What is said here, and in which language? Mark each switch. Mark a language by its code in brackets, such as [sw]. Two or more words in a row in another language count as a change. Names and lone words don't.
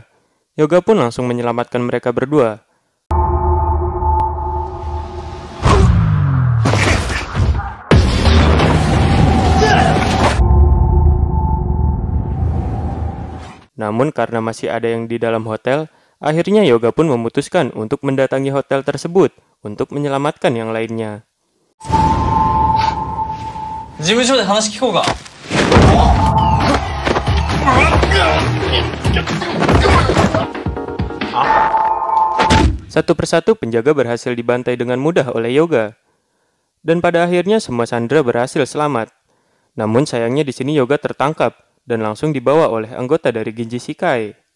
[id] Yoga pun langsung menyelamatkan mereka berdua. Namun karena masih ada yang di dalam hotel, akhirnya Yoga pun memutuskan untuk mendatangi hotel tersebut untuk menyelamatkan yang lainnya. [ja] 事務所で話聞こうか。 [id] Satu persatu penjaga berhasil dibantai dengan mudah oleh Yoga. Dan pada akhirnya semua sandera berhasil selamat. Namun sayangnya di sini Yoga tertangkap dan langsung dibawa oleh anggota dari Genji Shikai.